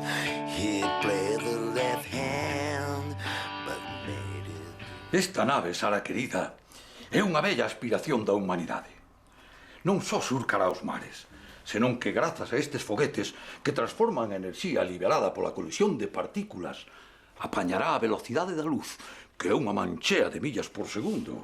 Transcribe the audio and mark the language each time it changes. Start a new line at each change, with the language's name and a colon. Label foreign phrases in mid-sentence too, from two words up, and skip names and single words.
English: He played the left hand, but made it.
Galician: Esta nave, Sara querida, é unha bella aspiración da humanidade. Non só surcará os mares, senón que grazas a estes foguetes que transforman a enerxía liberada pola colisión de partículas, apañará a velocidade da luz, que é unha manchea de millas por segundo.